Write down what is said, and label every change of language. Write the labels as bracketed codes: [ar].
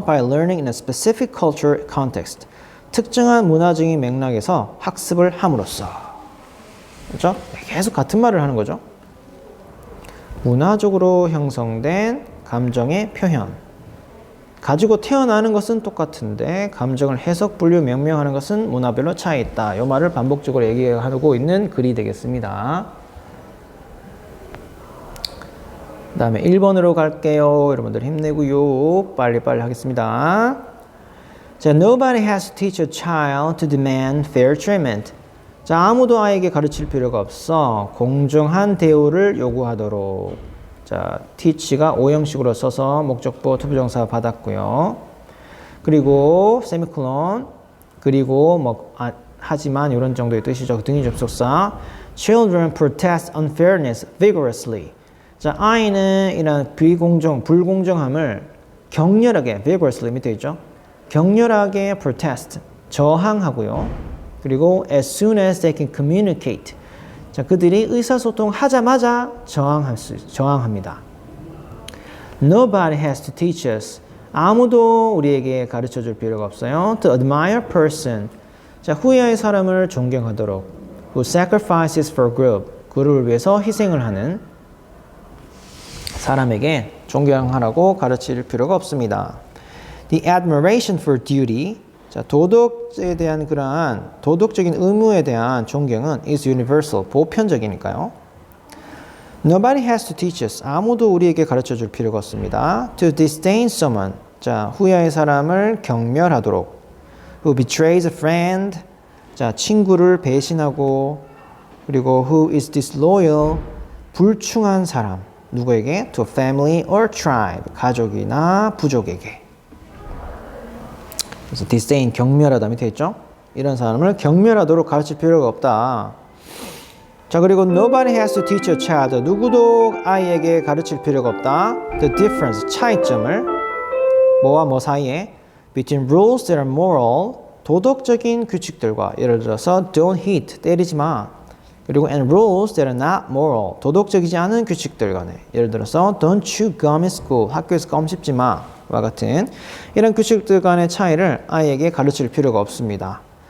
[en] By learning in a specific culture context. [ko] 특정한 문화적인 맥락에서 학습을 함으로써. 그렇죠? 계속 같은 말을 하는 거죠. 문화적으로 형성된 감정의 표현. 가지고 태어나는 것은 똑같은데 감정을 해석, 분류, 명명하는 것은 문화별로 차이 있다. 이 말을 반복적으로 얘기하고 있는 글이 되겠습니다. 그 다음에 1번으로 갈게요. 여러분들 힘내고요. 빨리빨리 하겠습니다. 자, [en] nobody has to teach a child to demand fair treatment. [ko] 자, 아무도 아이에게 가르칠 필요가 없어. 공정한 대우를 요구하도록. 자, teach가 오형식으로 써서 목적보 투부정사 받았고요. 그리고 세미콜론, 그리고 하지만 이런 정도의 뜻이죠. 등위 접속사. [en] Children protest unfairness vigorously. [ko] 자, I는 이런 불공정함을 격렬하게, vigorously 밑에 있죠? 격렬하게 protest, 저항하고요. [en] 그리고 as soon as they can communicate. [ko] 자, 그들이 의사소통하자마자 저항합니다. [en] Nobody has to teach us. [ko] 아무도 우리에게 가르쳐 줄 필요가 없어요. [en] To admire a person. [ko] 자, 후회의 사람을 존경하도록. [en] Who sacrifices for group. [ko] 그룹을 위해서 희생을 하는 사람에게 존경하라고 가르칠 필요가 없습니다. [en] The admiration for duty. [ko] 자, 도덕에 대한 그러한 도덕적인 의무에 대한 존경은 [en] is universal. [ko] 보편적이니까요. [en] Nobody has to teach us. [ko] 아무도 우리에게 가르쳐 줄 필요가 없습니다. [en] To disdain someone. [ko] 자, 후회의 사람을 경멸하도록. [en] Who betrays a friend. [ko] 자, 친구를 배신하고 그리고 [en] who is disloyal. [ko] 불충한 사람. 누구에게? [en] To a family or tribe. [ko] 가족이나 부족에게. 그래서 disdain 경멸하다 밑에 있죠? 이런 사람을 경멸하도록 가르칠 필요가 없다. 자, 그리고 [en] nobody has to teach a child. [ko] 누구도 아이에게 가르칠 필요가 없다. [en] The difference, [ko] 차이점을 뭐와 뭐 사이에 [en] between rules that are moral, [ko] 도덕적인 규칙들과 예를 들어서 [en] don't hit, [ko] 때리지 마. 그리고 [en] and rules that are not moral, [ko] 도덕적이지 않은 규칙들 간에 예를 들어서 [en] don't chew gum in school, [ko] 학교에서 껌 씹지 마와 같은 이런 규칙들 간의 차이를 아이에게 가르칠 필요가 없습니다.